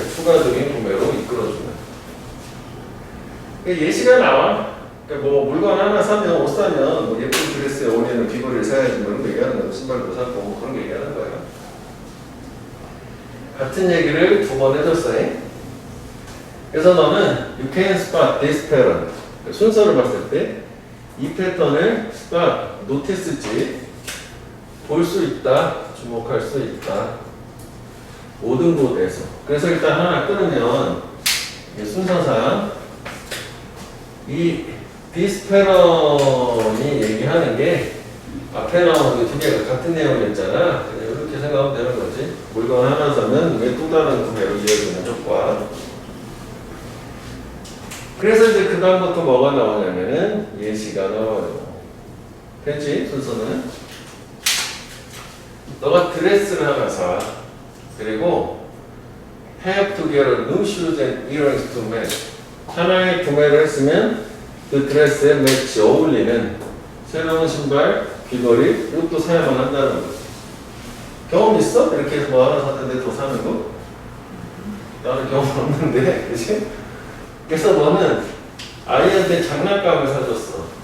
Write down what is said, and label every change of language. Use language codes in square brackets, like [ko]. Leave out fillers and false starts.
[ko] 추가적인 구매로 이끌어주는. 예시가 나와. 그러니까 뭐 물건 하나 사면, 옷 사면 뭐 예쁜 드레스에 어울리는 귀걸이를 사야지 뭐 이런 거 얘기하는 거야. 신발도 사고 뭐 그런 거 얘기하는 거야. 같은 얘기를 두 번 해줬어요. 그래서 너는 [en] you can spot this pattern. [ko] 순서를 봤을 때 이 패턴을 spot, notice지, 볼 수 있다, 주목할 수 있다. 모든 곳에서. 그래서 일단 하나 끊으면 순서상 이 this pattern이 얘기하는 게 앞에 나오는 두 개가 같은 내용이었잖아. 이렇게 생각하면 되는 거지. 물건 하나 사면 왜 또 다른 구매로 이어지는 효과. 그래서 이제 그 다음부터 뭐가 나오냐면은 예시가 나와요. 됐지? 순서는 너가 드레스를 하나 사. [en] 그리고 have to get a new shoes and earrings to match. [ko] 하나의 구매를 했으면 그 드레스에 매치 어울리는 새로운 신발, 귀걸이 이것도 사야만 한다는 거지. 경험 있어? 이렇게 해서 뭐 하나 샀는데 더 사는 거? 나는 경험 없는데, 그치? 그래서 너는 아이한테 장난감을 사줬어.